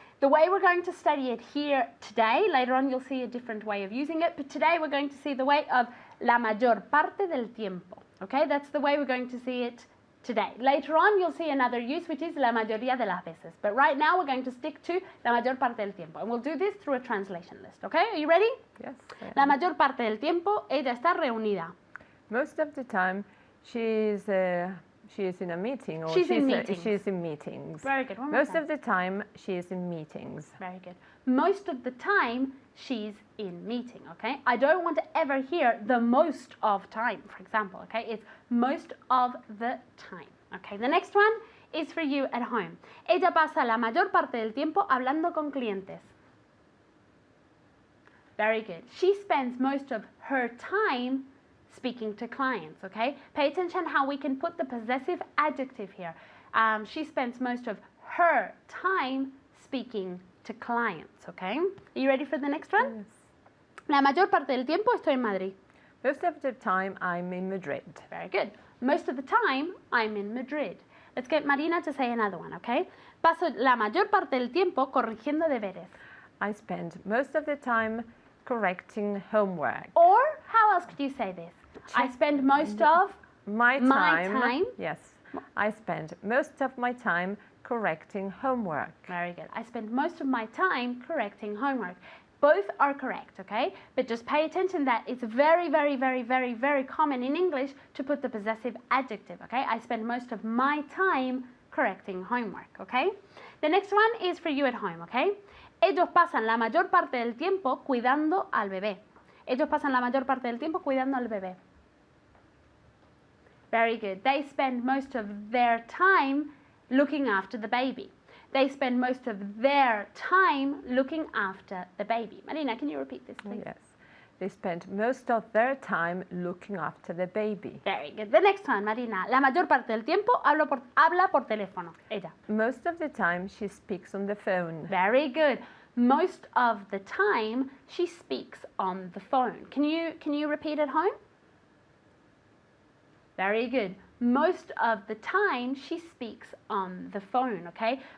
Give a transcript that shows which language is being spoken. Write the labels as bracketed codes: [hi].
[en] The way we're going to study it here today, later on you'll see a different way of using it, but today we're going to see the way of [es] la mayor parte del tiempo, [en] okay? That's the way we're going to see it today. Later on you'll see another use, which is [es] la mayoría de las veces, [en] but right now we're going to stick to [es] la mayor parte del tiempo, [en] and we'll do this through a translation list, okay? Are you ready? Yes. [es] La mayor parte del tiempo ella está reunida. [en] Most of the time, she's in a meeting or She's in meetings. She's in meetings. Very good. One more Most time. of the time, she is in meetings. Very good. Most of the time, she's in meeting, okay? I don't want to ever hear the most of time, for example, okay? It's most of the time, okay? The next one is for you at home. [es] Ella pasa la mayor parte del tiempo hablando con clientes. [en] Very good. She spends most of her time speaking to clients, okay? Pay attention how we can put the possessive adjective here. She spends most of her time speaking to clients, okay? Are you ready for the next one? Yes. [es] La mayor parte del tiempo estoy en Madrid. [en] Most of the time, I'm in Madrid. Very good. Most of the time, I'm in Madrid. Let's get Marina to say another one, okay? [es] Paso la mayor parte del tiempo corrigiendo deberes. [en] I spend most of the time correcting homework. Or, how else could you say this? I spend most of My My time. time? Yes. I spend most of my time correcting homework. Very good. I spend most of my time correcting homework. Both are correct, okay? But just pay attention that it's very, very, very, very, very common in English to put the possessive adjective, okay? I spend most of my time correcting homework, okay? The next one is for you at home, okay? [es] Ellos pasan la mayor parte del tiempo cuidando al bebé. Ellos pasan la mayor parte del tiempo cuidando al bebé. [en] Very good. They spend most of their time looking after the baby. They spend most of their time looking after the baby. Marina, can you repeat this, please? Yes. They spend most of their time looking after the baby. Very good. The next one, Marina. [es] La mayor parte del tiempo habla por teléfono. Ella. [en] Most of the time, she speaks on the phone. Very good. Most of the time, she speaks on the phone. Can you repeat at home? Very good. Most of the time, she speaks on the phone, okay?